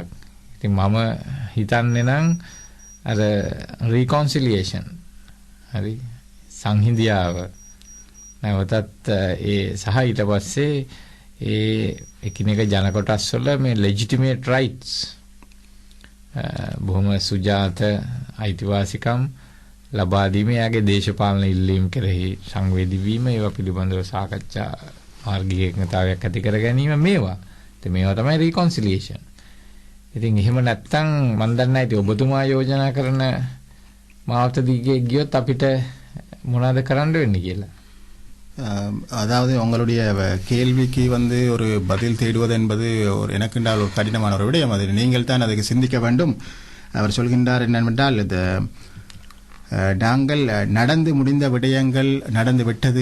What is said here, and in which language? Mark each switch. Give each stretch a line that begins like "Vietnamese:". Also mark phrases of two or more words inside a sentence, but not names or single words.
Sinhala: ඉතින් මම හිතන්නේ නම් අර රීකොන්සිලියේෂන්, හරි සංහිඳියාව නැවතත් ඒ සහ ඊට පස්සේ ඒ එකිනෙක ජන කොටස් වල මේ
English: legitimate rights,
Sinhala: බොහොම සුජාත අයිතිවාසිකම් ලබා දීම, යාගේ දේශපාලන ඉල්ලීම් කෙරෙහි සංවේදී වීම, ඒවා පිළිබඳව සාකච්ඡා මාර්ගිකතාවයක් ඇති කර ගැනීම, මේවා තමයි රීකොන්සිලියේෂන්. ඉතින් එහෙම නැත්තම් මම දන්නේ නැහැ ඉතින් ඔබතුමා යෝජනා කරන මාවත දිගේ ගියොත් අපිට මොනවද කරන්න වෙන්නේ කියලා.
Tamil: அதாவது உங்களுடைய கேள்விக்கு வந்து ஒரு பதில் தேடுவது என்பது ஒரு எனக்குண்டால் ஒரு கடினமான ஒரு விடயம். அது நீங்கள் தான் அதுக்கு சிந்திக்க வேண்டும். அவர் சொல்கின்றார் என்னவென்றால் நாங்கள் நடந்து முடிந்த விடயங்கள் நடந்து விட்டது.